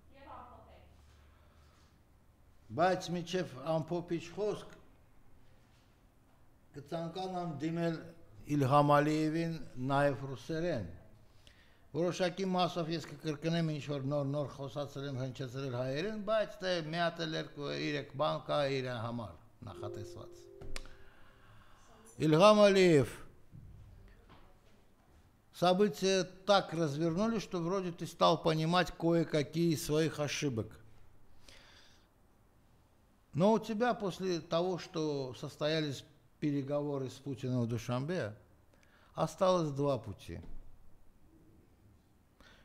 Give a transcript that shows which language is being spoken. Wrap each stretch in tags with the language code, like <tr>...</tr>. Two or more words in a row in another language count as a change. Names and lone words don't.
<hy>Բայց միջև ամփոփիչ խոսք կցանկանամ դիմել Իլհամ Ալիևին նաև ռուսերեն։ Որոշակի մասով ես կկրկնեմ ինչ-որ նոր խոսացել եմ, հնչեցրել հայերեն, բայց դե մի հատ էլ երեք բան կա իր համար նախատեսված։ Ильхам Алиев,</hy> <ru>события так развернули, что вроде ты стал понимать кое-какие из своих ошибок. Но у тебя после того, что состоялись переговоры с Путиным в Душанбе, осталось два пути.</ru>